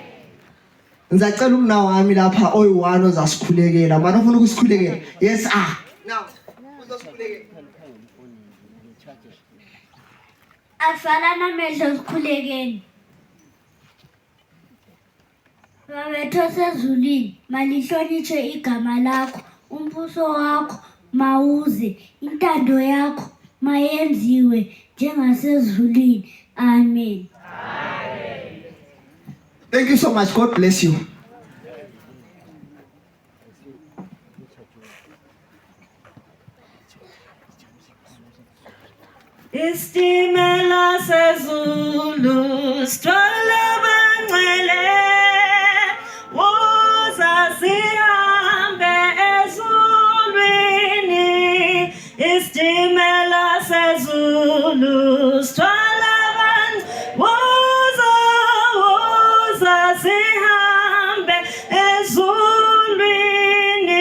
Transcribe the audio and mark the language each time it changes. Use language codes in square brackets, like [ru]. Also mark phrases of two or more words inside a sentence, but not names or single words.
[nd] Ngizacela umna wami lapha oyi1 ozasikhulekela manje ufuna ukusikhulekela [en] yes now [nd] uzosikhulekela Asala namehlo sikhulekeni Babethu sezulwini malihlonitshe igama lakho umbuso wakho mawuze intando yakho mayenziwe njengasezulwini amen. [en] Thank you so much. God bless you. [nd] Istimela sezulu sithwala abangcwele woza sihambe ezulwini istimela sezulu sithwala woza sihambe ezulwini.